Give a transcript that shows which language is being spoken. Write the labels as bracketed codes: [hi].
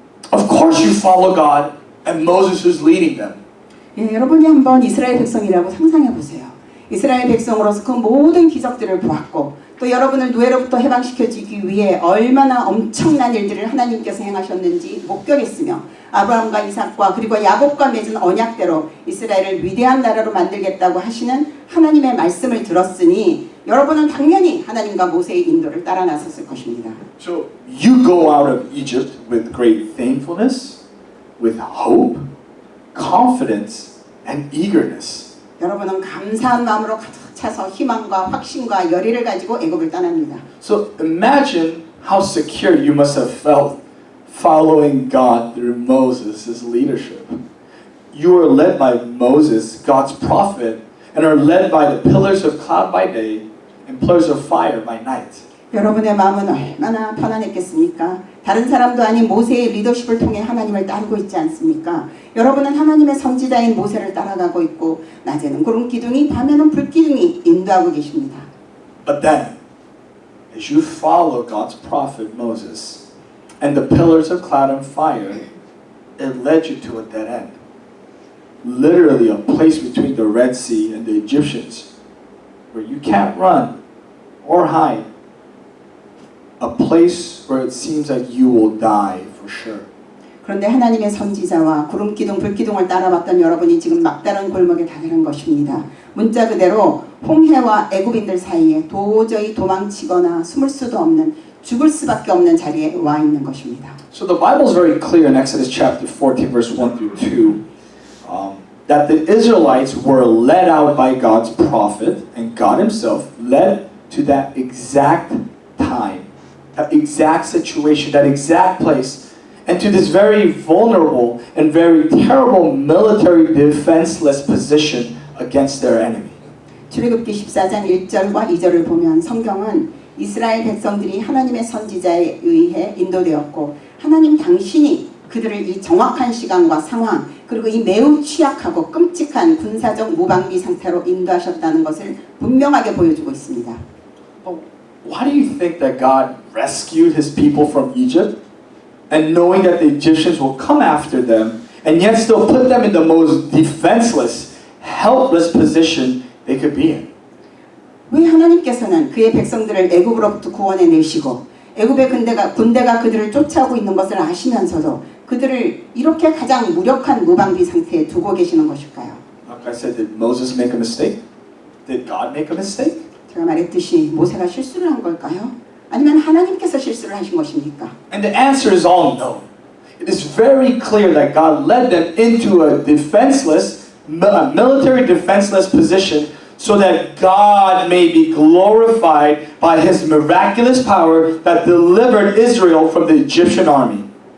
[en] Of course you follow God and Moses was leading them. [ko] 여러분이 한번 이스라엘 백성이라고 상상해 보세요. 이스라엘 백성으로서 그 모든 기적들을 보았고 또 여러분을 노예로부터 해방시켜주기 위해 얼마나 엄청난 일들을 하나님께서 행하셨는지 목격했으며 아브라함과 이삭과 그리고 야곱과 맺은 언약대로 이스라엘을 위대한 나라로 만들겠다고 하시는 하나님의 말씀을 들었으니 여러분은 당연히 하나님과 모세의 인도를 따라 나섰을 것입니다. [en] So you go out of Egypt with great thankfulness, with hope, confidence, and eagerness. [ko] 여러분은 감사한 마음으로 가득 차서 희망과 확신과 열의를 가지고 애굽을 떠납니다. [en] So imagine how secure you must have felt following God through Moses' leadership. You are led by Moses, God's prophet, and are led by the pillars of cloud by day and pillars of fire by night. [ko] 여러분의 마음은 얼마나 편안했겠습니까? 다른 사람도 아닌 모세의 리더십을 통해 하나님을 따르고 있지 않습니까? 여러분은 하나님의 선지자인 모세를 따라가고 있고 낮에는 구름 기둥이 밤에는 불 기둥이 인도하고 계십니다. [en] But then, as you follow God's prophet Moses and the pillars of cloud and fire, it led you to a dead end. Literally a place between the Red Sea and the Egyptians where you can't run or hide. A place where it seems like you will die for sure. [ko] 그런데 하나님의 선지자와 구름기둥, 불기둥을 따라왔던 여러분이 지금 막다른 골목에 다다른 것입니다. 문자 그대로 홍해와 애굽인들 사이에 도저히 도망치거나 숨을 수도 없는 죽을 수밖에 없는 자리에 와 있는 것입니다. [en] So the Bible is very clear in Exodus chapter 14 verse 1 through 2 that the Israelites were led out by God's prophet and God himself led to that exact time. That exact situation, that exact place, and to this very vulnerable and very terrible military defenseless position against their enemy. [ko] 출애굽기 14장 1절과 2절을 보면 성경은 이스라엘 백성들이 하나님의 선지자에 의해 인도되었고 하나님 당신이 그들을 이 정확한 시간과 상황 그리고 이 매우 취약하고 끔찍한 군사적 무방비 상태로 인도하셨다는 것을 분명하게 보여주고 있습니다. [en] Why do you think that God rescued his people from Egypt and knowing that the Egyptians will come after them and yet still put them in the most defenseless, helpless position they could be in? [ko] 왜 하나님께서는 그의 백성들을 애굽으로부터 구원해 내시고 애굽의 군대가 그들을 쫓아오고 있는 것을 아시면서도 그들을 이렇게 가장 무력한 무방비 상태에 두고 계시는 것일까요? [en] Like I said, did Moses make a mistake? Did God make a mistake? [ko] 제가 말했듯이 모세가 실수를 한 걸까요? 아니면 하나님께서 실수를 하신 것입니까? [en] And the answer is all no. It is very clear that God led them into a defenseless, military defenseless position so that God may be glorified by his miraculous power that delivered Israel from the Egyptian army.